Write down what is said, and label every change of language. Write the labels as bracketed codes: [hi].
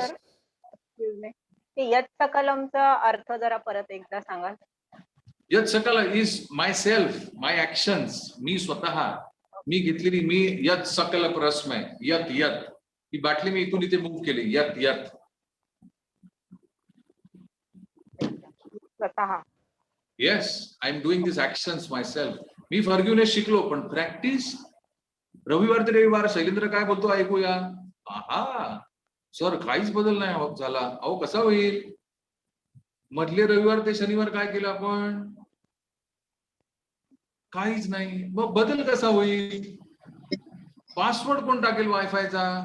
[mr] Sir, excuse मी, ते यत सकलमचा अर्थ जरा परत एकदा सांगाल? यत सकल [en] is my self, my actions, [mr] मी स्वतः, मी घेतलेली, मी यत सकल परस्मय, यत यत, ही बाटली मी इथून इथे मूव्ह केली, यत यत, स्वतः. [en] Yes, I am doing this actions myself. [mr] मी फॉरगिव्हनेस शिकलो, पण प्रॅक्टिस रविवार ते रविवार. शैलेंद्र काय बोलतो ऐकूया. आहा सर, काहीच बदल नाही झाला. अहो कसा होईल? मधले रविवार ते शनिवार काय केलं आपण? काहीच नाही. मग बदल कसा होईल? पासवर्ड कोण टाकेल वायफायचा?